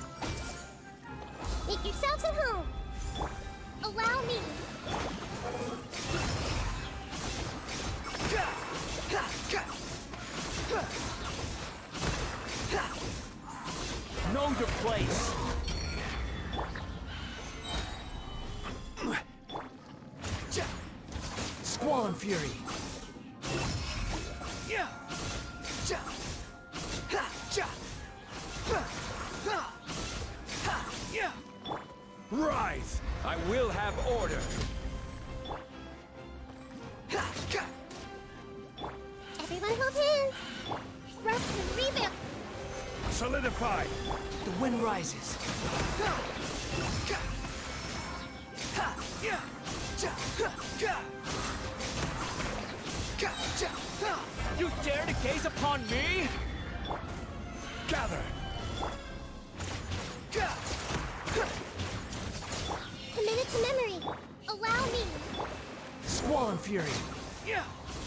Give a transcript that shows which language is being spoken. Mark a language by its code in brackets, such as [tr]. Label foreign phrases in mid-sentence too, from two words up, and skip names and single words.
[en] Make yourselves at home! Allow me! Ka! Ha! Ka! Ha! Ha! Know your place. Ja! Squall and fury. Yeah! Ja! Ha! Ja! Ha! Ha! Ha! Yeah! Rise! I will have order! Ha! Ka! Everyone hold hands! Rest and rebuild! Solidify! The wind rises. Ha! Ka! Ha! Yeah! Ja! Ha! Ka! Ka! Ja! Ha! You dare to gaze upon me? Gather! Ka! Ha! Committed to memory! Allow me! Squall and fury. Yeah!